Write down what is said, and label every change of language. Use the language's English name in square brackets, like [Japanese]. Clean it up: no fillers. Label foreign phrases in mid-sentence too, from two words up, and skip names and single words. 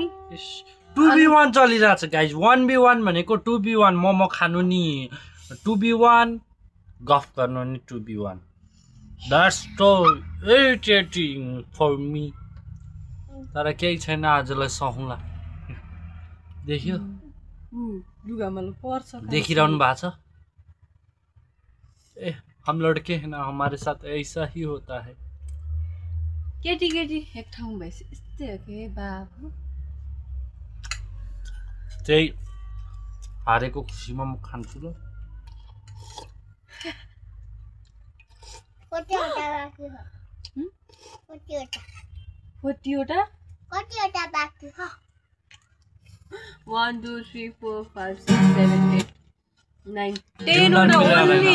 [Nepali] 2v1 चलिरहेछ गाइज। 1v1 भनेको 2v1 मोमो खानु नि 2v1, गफ गर्नु नि 2v1। [English] That's so irritating for me. [Nepali] तर केही छैन, आजलाई सहौँला। देखियो, लुगामा पर्छ। देखिरहनु भएको छ। [Hindi] ए हम लड़के हैं ना, हमारे साथ ऐसा ही होता है। [Nepali] केटी केटी एक ठाउँ भएपछि यस्तै हो के बाबु। त्यही हारेको खुसीमा म खान्छु ल। कतिवटा 1 2 3 4 5 6 7 8 9 10 वटा ओन्ली।